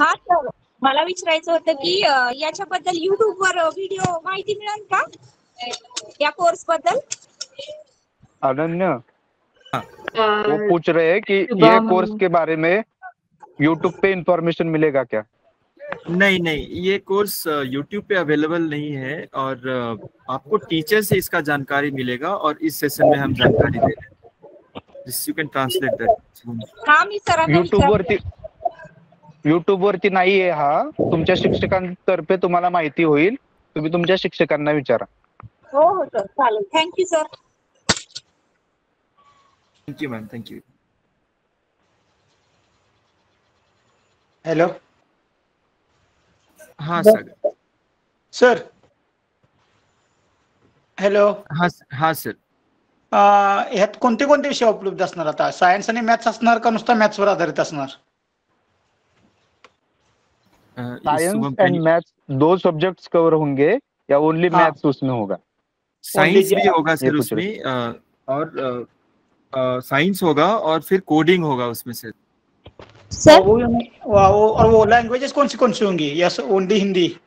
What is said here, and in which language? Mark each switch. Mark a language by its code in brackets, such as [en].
[mr] हा सर, मला विचारायचं होतं की याच्याबद्दल YouTube वर व्हिडिओ माहिती मिळेल का या कोर्स बद्दल? [hi] अनन्य, वो पूछ रहे हैं कि ये कोर्स के बारे में YouTube पे इंफॉर्मेशन मिलेगा क्या? नहीं, ये कोर्स YouTube पे अवेलेबल नहीं है और आपको टीचर से इसका जानकारी मिलेगा और इस सेशन में हम जानकारी दे रहे हैं. [en] This you can translate that. [mr] हाँ मी सर YouTube वरती नाही आहे हा. तुमच्या शिक्षकांतर्फे तुम्हाला माहिती होईल. तुम्ही तुमच्या शिक्षकांना विचारा. हो सर, चालेल. Thank you sir. [en] Thank you ma'am. Thank you. Hello. [hi] हाँ सर. [en] Hello. [hi] हाँ सर. [mr] ह्यात कोणते विषय उपलब्ध असणार? आता सायन्स आणि मॅथ्स असणार का नुसता मॅथ्स वर आधारित असणार? [hi] Science and maths 2 subjects cover होंगे या ओनली मैथ्स उसमें होगा? साइंस भी होगा सर उसमें और साइंस होगा और फिर कोडिंग होगा उसमें से. सर वो लैंग्वेजेस कौन सी होंगी या ओनली हिंदी?